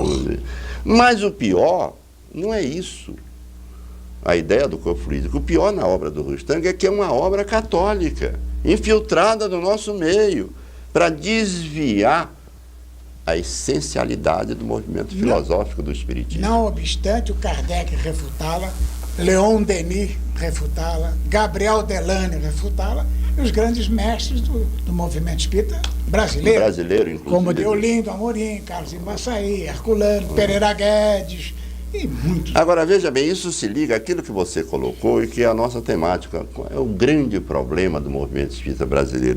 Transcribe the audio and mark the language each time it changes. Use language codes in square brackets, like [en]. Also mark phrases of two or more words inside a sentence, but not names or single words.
[pt] Mas o pior não é isso, a ideia do corpo fluídico. O pior na obra do Rustang é que é uma obra católica, infiltrada no nosso meio, para desviar a essencialidade do movimento filosófico do Espiritismo. Não obstante, o Kardec refutá-la, Leon Denis refutá-la, Gabriel Delane refutá-la, e os grandes mestres do movimento espírita brasileiro. Inclusive. Como Deolindo Amorim, Carlos Embaçaí, Herculano, Pereira Guedes e muitos. Agora, veja bem, isso se liga àquilo que você colocou e que é a nossa temática. É o grande problema do movimento espírita brasileiro.